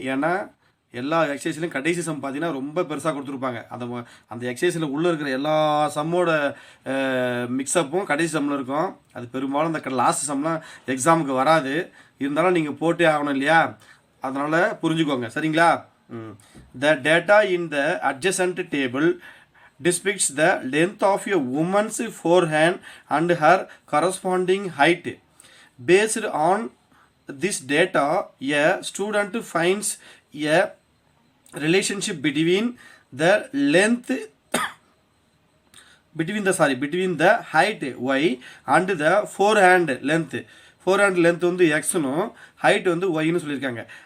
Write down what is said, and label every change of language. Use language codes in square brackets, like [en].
[ta] ஏன்னா எல்லா எக்ஸசைஸ்லையும் கடைசி சம் பார்த்தீங்கன்னா ரொம்ப பெருசாக கொடுத்துருப்பாங்க. அந்த எக்ஸசைஸில் உள்ளே இருக்கிற எல்லா சம்மோட மிக்சப்பும் கடைசி சம்மில் இருக்கும். அது பெரும்பாலும் இந்த லாஸ்ட் சம்லாம் எக்ஸாமுக்கு வராது. இருந்தாலும் நீங்கள் போட்டே ஆகணும் இல்லையா, அதனால் புரிஞ்சுக்கோங்க. சரிங்களா? [en] The data in the adjacent table depicts the length of a woman's forehand and her corresponding height. Based on this data, a student finds a relationship between the length between the height y and the forehand length. [ta] Forehand length வந்து x னும் height வந்து y னு சொல்லியிருக்காங்க.